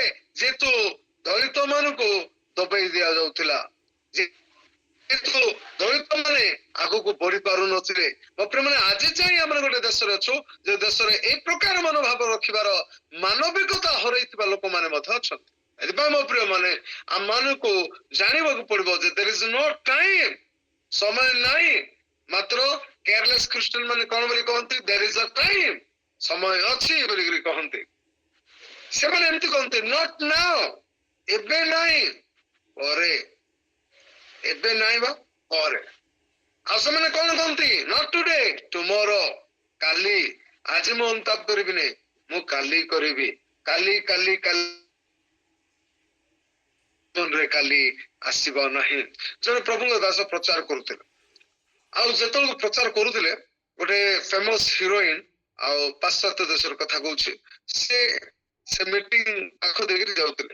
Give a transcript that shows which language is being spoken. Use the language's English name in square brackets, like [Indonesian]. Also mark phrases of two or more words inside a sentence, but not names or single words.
[Odia] ଯେହେତୁ ଦଳିତ ମାନଙ୍କୁ ଦବେଇ ଦିଆଯାଉଥିଲା, କିନ୍ତୁ ଦଳିତ ମାନେ ଆଗକୁ ବଢି ପାରୁନଥିଲେ। ମୋ ପ୍ରିୟମାନେ, ଆଜି ଯାଇ ଆମେ ଗୋଟେ ଦେଶରେ ଅଛୁ ଯେ ଦେଶରେ ଏଇ ପ୍ରକାର ମନୋଭାବ ରଖିବାର ମାନବିକତା ହରାଇଥିବା ଲୋକମାନେ ମଧ୍ୟ ଅଛନ୍ତି। ଏଥିପାଇଁ ମୋ ପ୍ରିୟମାନେ, ଆମମାନଙ୍କୁ ଜାଣିବାକୁ ପଡିବ ଯେ [English] there is no time, [Odia] ସମୟ ନାହିଁ। ମାତ୍ର କେୟାରଲେସ୍ ଖ୍ରୀଷ୍ଟିଆନ ମାନେ କଣ ବୋଲି କହନ୍ତି? [English] there is a time, [Odia] ସମୟ ଅଛି ବୋଲିକିରି କହନ୍ତି। ସେମାନେ ଏମିତି କହନ୍ତି [English] not now, [Odia] ଏବେ ନାହିଁ, ପରେ। ଏବେ ନାହିଁ ବା ପରେ। ଆଉ ସେମାନେ କଣ କହନ୍ତି? [English] not today, tomorrow, [Odia] କାଲି। ଆଜି ମୁଁ ଅନୁତାପ କରିବିନି, ମୁଁ କାଲି କରିବି। କାଲି କାଲି କାଲି କାଲି ଆସିବ ନାହିଁ। ଜଣେ ପ୍ରଭୁଙ୍କ ଦାସ ପ୍ରଚାର କରୁଥିଲେ। ଆଉ ଯେତେବେଳେ ପ୍ରଚାର କରୁଥିଲେ, ଗୋଟେ [English] famous heroine, [Odia] ଆଉ ପାଶ୍ଚାତ୍ୟ ଦେଶର କଥା କହୁଛି, ସେ ମିଟିଂ ପାଖ ଦେଇକିରି ଯାଉଥିଲେ।